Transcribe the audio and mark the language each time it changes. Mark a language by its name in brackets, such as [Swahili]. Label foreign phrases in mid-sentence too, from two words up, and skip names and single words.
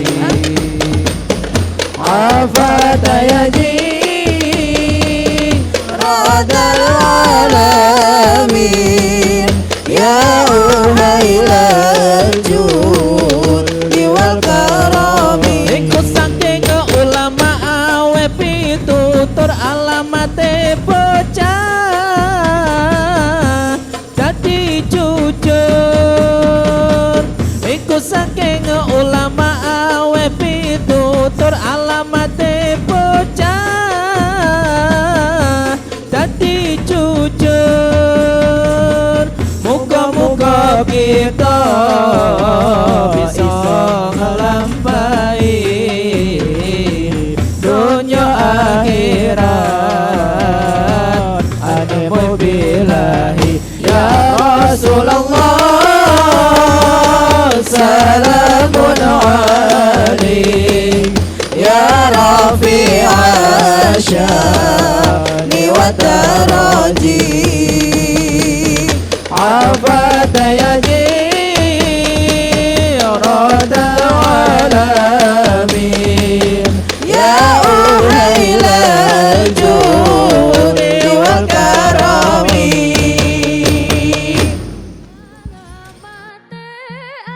[Arabic] عطفة يا جيرة العلم يا أهيل الجود والكرم [Javanese] iku saking ulama awe pitutur alamate bocah dadi jujur iku saking ulama awe pitutur alamate bocah dadi jujur muga-muga kita bisa ngelampahi dunia akhirat anemu bilahi ya [Arabic] رسول الله سلام عليك يا رفيع الشأن والدرج عطفة يا جيرة العلم يا أهيل الجود والكرم